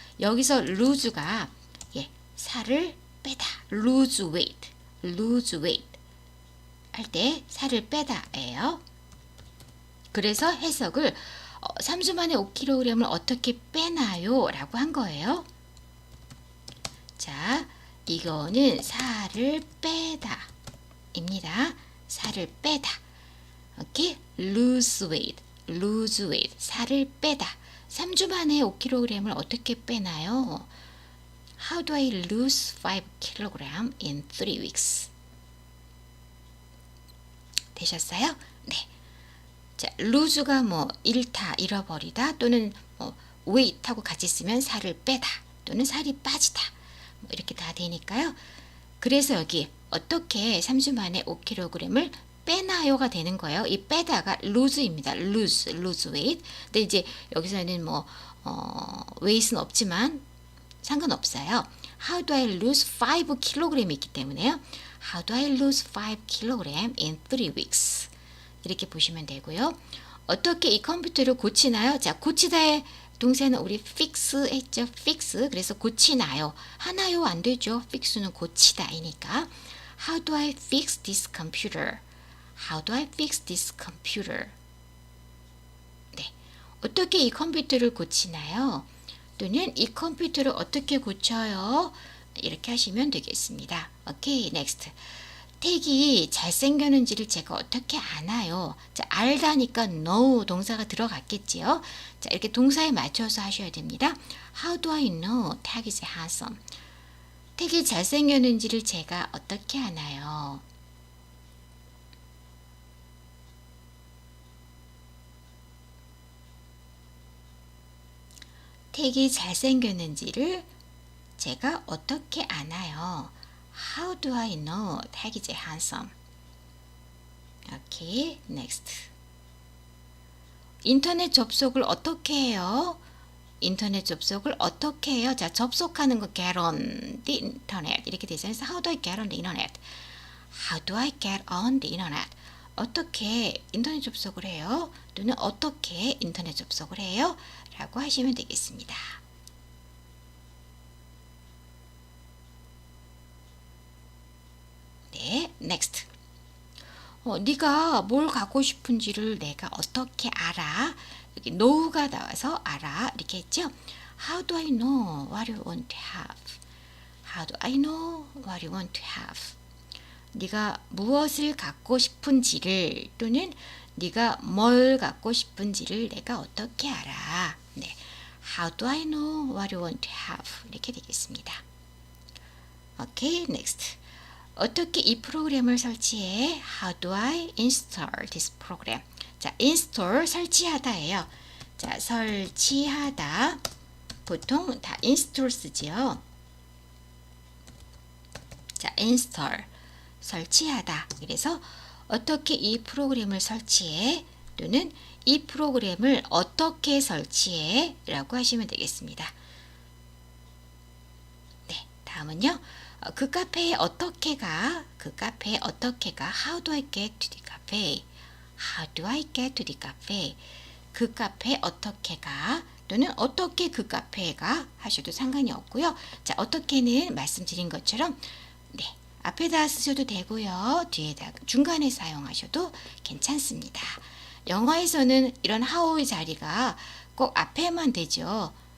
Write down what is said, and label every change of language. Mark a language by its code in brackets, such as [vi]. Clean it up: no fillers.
[ko] 여기서 lose가 예, 살을 빼다, [en] lose weight, lose weight [ko] 할 때 살을 빼다예요. 그래서 해석을 3주 만에 5kg을 어떻게 빼나요? 라고 한 거예요. 자, 이거는 살을 빼다 입니다. 살을 빼다. 오케이? [en] lose weight, lose weight, 살을 빼다. [ko] 3주 만에 5kg을 어떻게 빼나요? [en] How do I lose 5kg in 3 weeks? [ko] 되셨어요? 네. 자, lose가 뭐 잃다, 잃어버리다 또는 뭐 weight하고 같이 쓰면 살을 빼다 또는 살이 빠지다 뭐 이렇게 다 되니까요. 그래서 여기 어떻게 3주 만에 5kg을 빼나요가 되는 거예요. 이 빼다가 lose입니다. [en] lose weight. [ko] 근데 이제 여기서는 뭐 weight은 없지만 상관없어요. [en] How do I lose 5kg [ko] 있기 때문에요. [en] How do I lose 5kg in 3 weeks? [ko] 이렇게 보시면 되고요. 어떻게 이 컴퓨터를 고치나요? 자, 고치다의 동사는 우리 fix 했죠. fix. 그래서 고치나요? 하나요? 안 되죠. fix는 고치다이니까. [en] How do I fix this computer? How do I fix this computer? [ko] 네. 어떻게 이 컴퓨터를 고치나요? 또는 이 컴퓨터를 어떻게 고쳐요? 이렇게 하시면 되겠습니다. [en] 오케이, next. [ko] 택이 잘생겼는지를 제가 어떻게 아나요? 자, 알다니까 know 동사가 들어갔겠지요. 자, 이렇게 동사에 맞춰서 하셔야 됩니다. [en] How do I know Tag is handsome? [ko] 택이 잘생겼는지를 제가 어떻게 아나요? 택이 잘생겼는지를 제가 어떻게 아나요? [en] How do I know Tag is handsome? 오케이, next. [ko] 인터넷 접속을 어떻게 해요? 인터넷 접속을 어떻게 해요? 자, 접속하는 거 [en] get on the internet [ko] 이렇게 되잖아요. [en] How do I get on the internet? How do I get on the internet? [ko] 어떻게 인터넷 접속을 해요? 또는 어떻게 인터넷 접속을 해요? 라고 하시면 되겠습니다. [en] 네, next. [ko] 네가 뭘 갖고 싶은지를 내가 어떻게 알아? 여기 know가 나와서 알아 이렇게 했죠. [en] How do I know what you want to have? How do I know what you want to have? [ko] 네가 무엇을 갖고 싶은지를 또는 네가 뭘 갖고 싶은지를 내가 어떻게 알아? [en] 네, How do I know what you want to have? [ko] 이렇게 되겠습니다. 오케이, next. 어떻게 이 프로그램을 설치해? [en] How do I install this program? [ko] 자, install 설치하다예요. 자, 설치하다 보통 다 install 쓰지요. 자, install 설치하다. 그래서 어떻게 이 프로그램을 설치해? 또는 이 프로그램을 어떻게 설치해? 라고 하시면 되겠습니다. 네, 다음은요. 그 카페에 어떻게 가? 그 카페에 어떻게 가? [en] How do I get to the cafe? How do I get to the cafe? [ko] 그 카페에 어떻게 가? 또는 어떻게 그 카페가 하셔도 상관이 없고요. 자, 어떻게는 말씀드린 것처럼 네, 앞에다 쓰셔도 되고요. 뒤에다 중간에 사용하셔도 괜찮습니다. 영어에서는 이런 how의 자리가 꼭 앞에만 되죠.